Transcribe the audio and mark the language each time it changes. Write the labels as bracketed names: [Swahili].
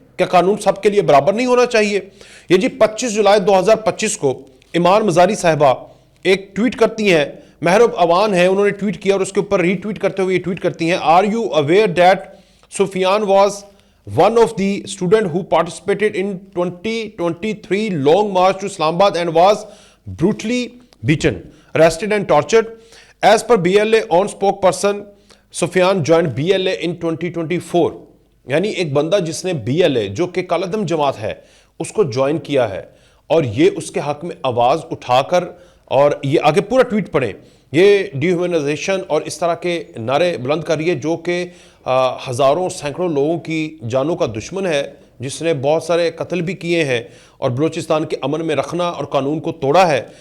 [Urdu] کیا قانون سب کے لیے برابر نہیں ہونا چاہیے؟ یہ جی 25 جولائی 2025 کو ایمان مزاری صاحبہ ایک ٹویٹ کرتی ہیں، محرب اوان ہے، انہوں نے ٹویٹ کیا اور اس کے اوپر ری ٹویٹ کرتے ہوئے یہ ٹویٹ کرتی ہیں: [English] Are you aware that Sufyan was one of the student who participated in 2023 long march to Islamabad and was brutally beaten, arrested and tortured. As per BLA on spokesperson, Sufyan joined BLA in 2024. [Urdu] یعنی ایک بندہ جس نے BLA جو کہ کالعدم جماعت ہے اس کو جوائن کیا ہے اور یہ اس کے حق میں آواز اٹھا کر، اور یہ آگے پورا ٹویٹ پڑھیں، یہ ڈی ہیومنائزیشن اور اس طرح کے نعرے بلند کر رہی ہے جو کہ ہزاروں سینکڑوں لوگوں کی جانوں کا دشمن ہے، جس نے بہت سارے قتل بھی کیے ہیں اور بلوچستان کے امن میں رکھنا اور قانون کو توڑا ہے.